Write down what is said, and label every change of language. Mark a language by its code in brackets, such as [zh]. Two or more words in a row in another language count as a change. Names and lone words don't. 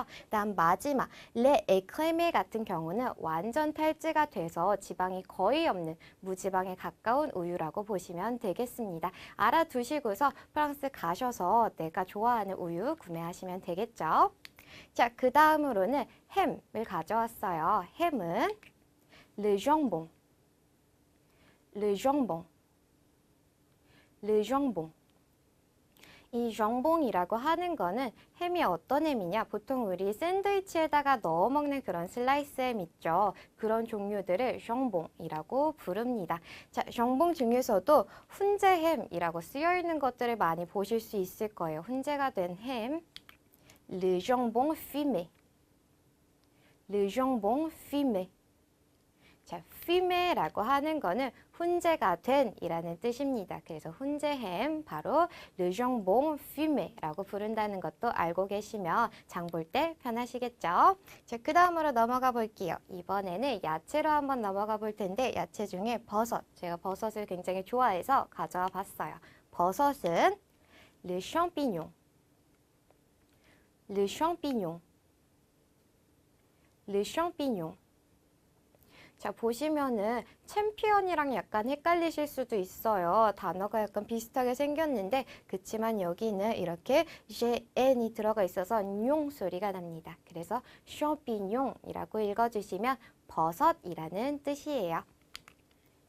[ko] 다음 마지막 [fr] lait écrémé [ko] 같은 경우는 완전 탈지가 돼서 지방이 거의 없는 무지방에 가까운 우유라고 보시면 되겠습니다. 알아두시고서 프랑스 가셔서 내가 좋아하는 우유 구매하시면 되겠죠. 자, 그 다음으로는 햄을 가져왔어요. [fr] 햄은 le jambon, le jambon, le jambon. [ko] 이 jambon이라고 하는 거는 햄이 어떤 햄이냐? 보통 우리 샌드위치에다가 넣어 먹는 그런 슬라이스 햄 있죠. 그런 종류들을 jambon이라고 부릅니다. 자, jambon 중에서도 훈제햄이라고 쓰여 있는 것들을 많이 보실 수 있을 거예요. 훈제가 된 햄. [fr] Le jambon fumé, le jambon fumé. [ko] 자, fumé라고 하는 거는 훈제가 된 이라는 뜻입니다. 그래서 훈제햄, 바로 [fr] le jambon fumé [ko] 라고 부른다는 것도 알고 계시면 장 볼 때 편하시겠죠? 자, 그 다음으로 넘어가 볼게요. 이번에는 야채로 한번 넘어가 볼 텐데 야채 중에 버섯, 제가 버섯을 굉장히 좋아해서 가져와 봤어요. [fr] 버섯은 le champignon, le champignon, le champignon. [ko] 자, 보시면은 챔피언이랑 약간 헷갈리실 수도 있어요. 단어가 약간 비슷하게 생겼는데 그치만 여기는 이렇게 n이 들어가 있어서 뇽 소리가 납니다. 그래서 샤피뇽이라고 읽어주시면 버섯이라는 뜻이에요.